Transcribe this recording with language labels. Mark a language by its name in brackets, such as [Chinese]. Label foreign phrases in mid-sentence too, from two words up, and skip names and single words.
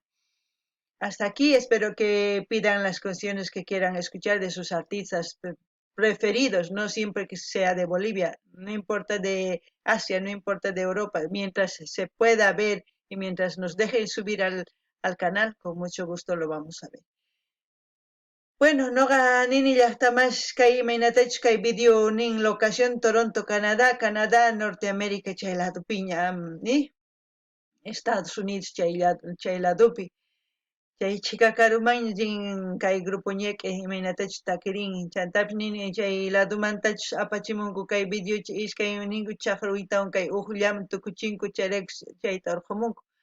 [Spanish] Hasta aquí, espero que pidan las canciones que quieran escuchar de sus artistas preferidos, no siempre que sea de Bolivia, no importa de Asia, no importa de Europa, mientras se pueda ver y mientras nos dejen subir al canal, con mucho gusto lo vamos a ver. Bueno, [Quechua] noqa nini llaqtamash kay imaynatachu kay video nin locación Toronto, Canadá, Norteamérica chay ladopiña, Estados Unidos chay ladopi. Chay chikakaruman rin kay Grupo Ñeque imaynatachu takirin, chaytapish nini chay ladomantachus apachimunku kay videochi iskay ninku chaqruytawan kay uqllaman tukuchinku, chayraykush chayta urqumunku.